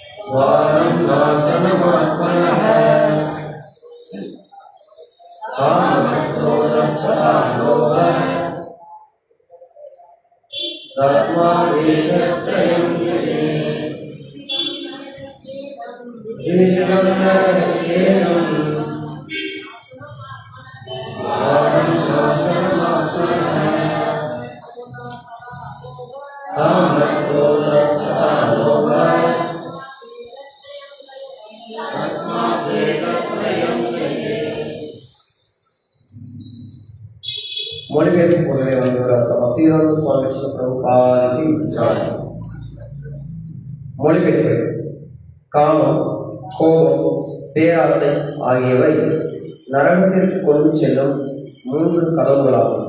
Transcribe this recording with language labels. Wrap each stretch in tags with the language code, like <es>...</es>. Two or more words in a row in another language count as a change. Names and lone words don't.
<sa>द्वारं नाशनमात्मनः कामक्रोधस्तथा लोभः तस्मादेतत्त्रयं त्यजेत् द्विविधं नरकेनं द्वारं नाशनमात्मनः कामक्रोधस्तथा लोभः</sa> <ta>மொழிபெயர்ப்பு பொருளை வந்துள்ள பக்திவேதாந்த சுவாமி ஸ்ரீல பிரபுபாதி விசாரம். மொழிபெயர்ப்பு காமம், கோபம், பேராசை ஆகியவை நரகத்திற்கு கொண்டு செல்லும் 3 கதவுகளாகும்.</ta>